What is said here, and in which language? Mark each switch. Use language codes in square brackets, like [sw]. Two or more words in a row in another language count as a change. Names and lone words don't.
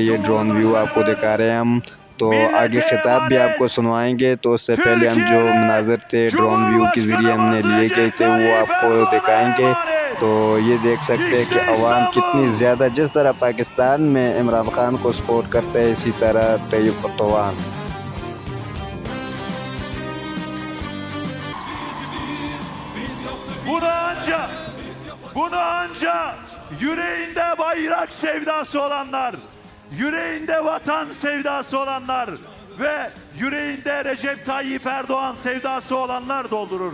[ur] یہ [en] drone view [ur] آپ کو دکھا رہے ہیں ہم۔ تو آگے خطاب بھی آپ کو سنوائیں گے. تو اس سے پہلے ہم جو مناظر تھے [en] drone view [ur] کے ذریعے ہم نے لیے گئے تھے وہ آپ کو دکھائیں گے. تو یہ دیکھ سکتے ہیں کہ عوام کتنی زیادہ، جس طرح پاکستان میں عمران خان کو سپورٹ کرتے ہیں، اسی طرح طیب اردوان. [tr] Bunu anca yüreğinde bayrak sevdası olanlar, yüreğinde vatan sevdası olanlar ve yüreğinde Recep Tayyip Erdoğan sevdası olanlar doldurur.